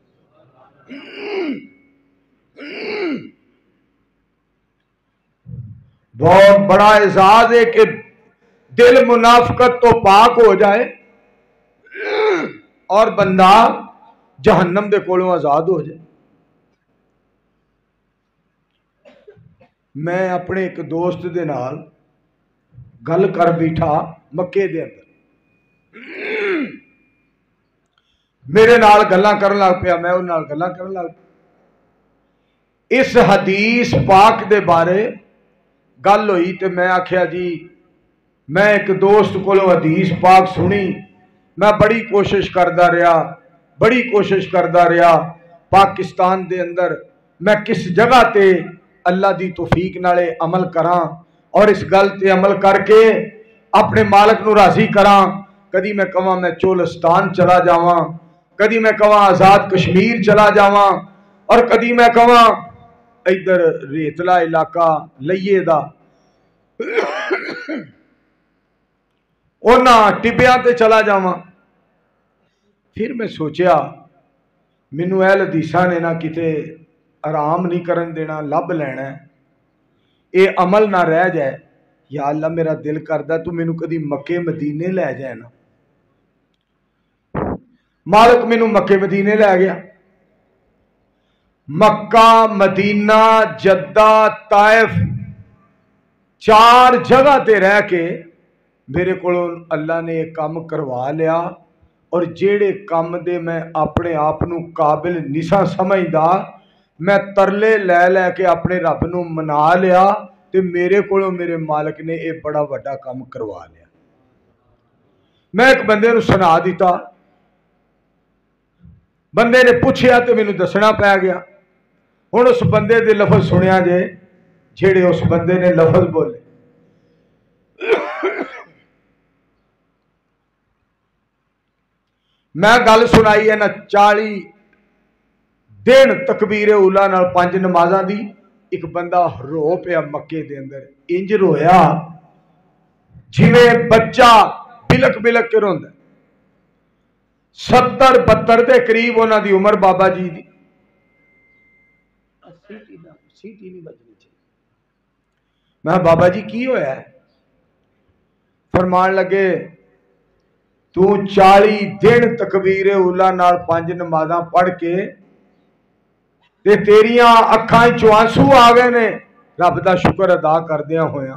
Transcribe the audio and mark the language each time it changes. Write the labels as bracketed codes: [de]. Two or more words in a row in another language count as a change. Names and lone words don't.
[pa] بہت بڑا اعزاز ہے کہ دل منافقت تو پاک ہو جائے اور بندہ جہنم دے کولوں آزاد ہو جائے. میں اپنے ایک دوست دے نال گل کر بیٹھا مکے دے اندر، میرے نال گلاں کرن لگ پیا، میں ان نال گلاں کرن لگ پیا. اس حدیث پاک دے بارے گل ہوئی تے میں آکھیا جی میں ایک دوست کو حدیث پاک سنی، [ur] میں بڑی کوشش کرتا رہا [pa] پاکستان دے اندر میں کس جگہ تے اللہ دی توفیق نالے عمل کراں اور اس گل تے عمل کر کے اپنے مالک نو راضی کراں۔ کدی میں کہاں میں چولستان چلا جاواں، کدی میں کہاں آزاد کشمیر چلا جاواں، اور کدی میں کہاں ادھر ریتلا علاقہ لئیے دا اونا ٹبیاں تے چلا جاواں۔ پھر میں سوچیا مینوں اہل حدیثاں نے نہ کتے آرام نہیں کرن دینا، لب لینا ہے، اے عمل نہ رہ جائے۔ یا اللہ میرا دل کردا تو مینوں کدی مکے مدینے لے جائے نا۔ مالک مینوں مکے مدینے لے گیا۔ مکہ، مدینہ، جدہ، طائف، 4 جگہ تے رہ کے [ur] میرے کو اللہ نے ایک کام کروا لیا، [pa] اور جیڑے کام دے میں اپنے آپ نو قابل نسا سمجھدا، میں ترلے لے لے کے اپنے رب نو منا لیا، تے میرے کو میرے مالک نے ایک بڑا وڈا کام کروا لیا۔ میں ایک بندے نو سنا دیتا، بندے نے پوچھیا تے مینوں دسنا پی گیا۔ ہن اس بندے دے لفظ سنیا جے، جیڑے اس بندے نے لفظ بولے۔ میں گل سنائی ہے نا 40 دن تکبیر اولا نال 5 نمازاں دی، ایک بندہ رو پیا مکے دے اندر، انج رویا جویں بچہ بلک بلک کے روندا۔ 70-72 دے قریب انہاں دی عمر بابا جی دی۔ سیٹی نہیں بجنی چاہیے۔ میں بابا جی کی ہویا ہے؟ فرمان لگے تو 40 دن تکبیر اولا نال 5 نمازاں پڑھ کے تے تیریاں اکھاں چوں آنسو آ گئے نے رب دا شکر ادا کردیاں ہویاں۔